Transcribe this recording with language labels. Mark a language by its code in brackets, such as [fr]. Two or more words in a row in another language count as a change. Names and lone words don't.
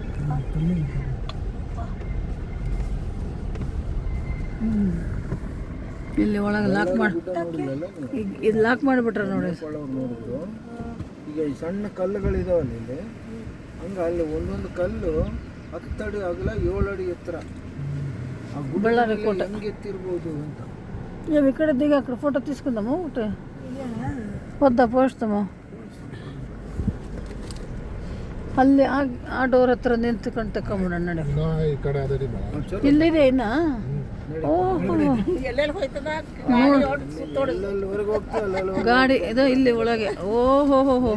[kn] ಇಲ್ಲಿ ಒಳಗೆ ಲಾಕ್ ಮಾಡಿ ನೋಡಿಲ್ಲಲ್ಲ ನೀವು? ಇದು ಲಾಕ್ ಮಾಡಿಬಿಟ್ರೆ ನೋಡಿ. ಒಳಗೆ ನೋಡಿದ್ರು ಈಗ ಈ ಸಣ್ಣ ಕಲ್ಲುಗಳಿದಾವಲ್ಲ ಇಲ್ಲಿ, ಹಂಗ ಅಲ್ಲಿ ಒಂದೊಂದು ಕಲ್ಲು 10 ಅಡಿ ಅಗಲ 7 ಅಡಿ ಎತ್ತರ. ಆ ಬಳ್ಳಾರಿ ಗುಡ್ಡದಲ್ಲಿ ಕೋಟೆ. ಹೆಂಗೆ ಎತ್ತಿರ್ಬೋದು ಅಂತ. [te] ఇవి ఇక్కడ దిగి అక్కడ ఫోటో తీసుకుందాము ఒకటి వద్దా పోస్తాము [kn] ಅಲ್ಲಿ ಆ ಡೋರ್ ಹತ್ರ ನಿಂತ್ಕೊಂಡು ತಕೊಂಬಿಡೋಣ ನಡಿ. ಇಲ್ಲಿದೆ ಇನ್ನ. ಓಹೋ ಎಲ್ಲೆಲ್ಲಿ ಹೋಯ್ತದ ಎಲ್ಲೆಲ್ಲಿವರೆಗೆ ಹೋಗ್ತಾ ಅಲ್ಲೆಲ್ಲ ಗಾಡಿ ಇದು ಇಲ್ಲಿ ಒಳಗೆ. ಓಹೋ ಹೋ ಹೋ.